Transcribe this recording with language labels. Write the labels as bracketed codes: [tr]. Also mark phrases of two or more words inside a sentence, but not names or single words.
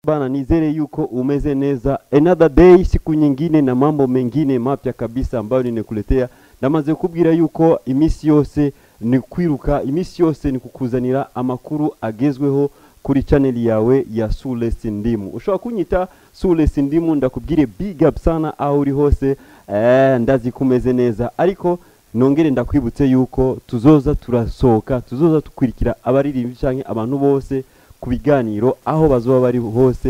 [rn] Bana, nizere yuko umeze neza. [en] Another day, [sw] siku nyingine na mambo mengine mapya kabisa ambayo ninekuletea. [rn] Namaze kubwira yuko imisi yose ni kwiruka, imisi yose ni kukuzanira amakuru agezweho kuri channel yawe ya Sule S Ndimu. Ushobora kunyita Sule S Ndimu, ndakubwire [en] big up [rn] sana aho uri hose. Ndazi kumeze neza, ariko nongere ndakwibutse yuko tuzoza turasohoka, tuzoza tukwirikira abaririmbyi canke abantu bose ku biganiro aho bazoba bari hose.